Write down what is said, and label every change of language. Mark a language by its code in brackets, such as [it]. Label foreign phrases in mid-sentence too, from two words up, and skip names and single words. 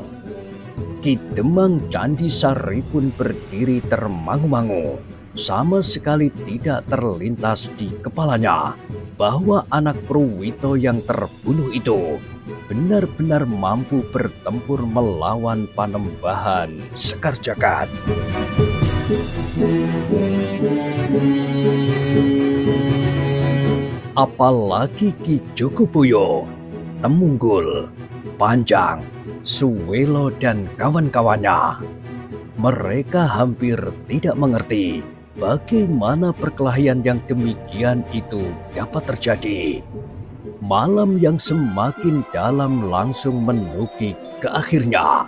[id] Ki Demang Candisari pun berdiri termangu-mangu. Sama sekali tidak terlintas di kepalanya bahwa anak Pruwito yang terbunuh itu benar-benar mampu bertempur melawan Panembahan Sekar Jagad. Apalagi Ki Jogoboyo, Temunggul, Panjang, Suwelo dan kawan-kawannya. Mereka hampir tidak mengerti bagaimana perkelahian yang demikian itu dapat terjadi. Malam yang semakin dalam langsung menukik ke akhirnya.